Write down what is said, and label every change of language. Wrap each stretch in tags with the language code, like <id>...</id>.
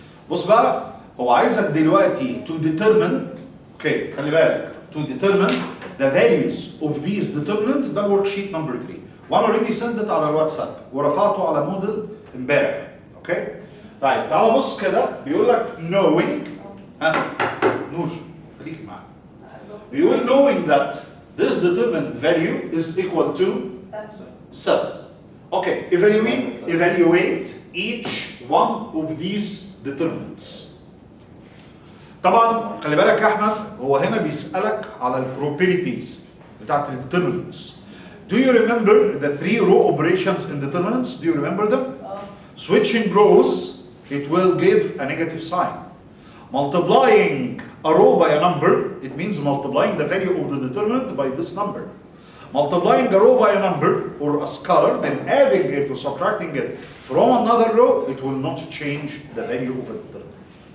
<en>بص بقى هو عايزك دلوقتي to determine okay خلي بالك to determine the values of these determinants ده worksheet number 3 وانا already sent it على الواتساب ورفعته على موديل امبارح.</en> <ar>اوكي؟ طيب تعالى بص كده بيقول لك knowing نور خليكي معايا.</ar> <en>بيقول knowing that this determinant value is equal to 7. Okay, evaluate each one of these determinants.</en> <ar>طبعا خلي بالك يا احمد هو هنا بيسألك على البروبرتيز بتاعت determinants.</ar> <en>Do you remember the 3 row operations in determinants? Do you remember them? Switching rows, it will give a negative sign. Multiplying a row by a number, it means multiplying the value of the determinant by this number. Multiplying a row by a number or a scalar, then adding it or subtracting it from another row, it will not change the value of a determinant.</en>